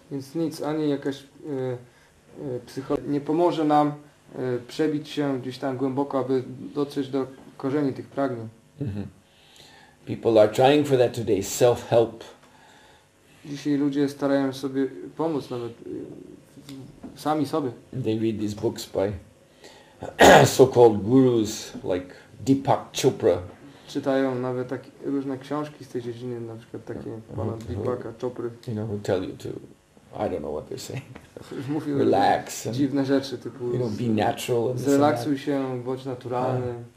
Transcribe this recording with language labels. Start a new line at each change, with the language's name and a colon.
Polish: Więc nic, ani jakaś psychologia nie pomoże nam przebić się gdzieś tam głęboko, aby dotrzeć do korzeni tych pragnień.
English: People are trying for that today, self-help.
Polish: Dzisiaj ludzie starają sobie pomóc nawet sami sobie.
English: They read these books by so-called gurus like Deepak Chopra.
Polish: Czytają nawet takie różne książki z tej dziedziny, na przykład takie pana Deepaka Chopry.
English: Who tell you to, I don't know what they're saying.
Polish: Mówił
English: relax.
Polish: Dziwne rzeczy typu
English: be natural.
Polish: Zrelaksuj się, bądź naturalny.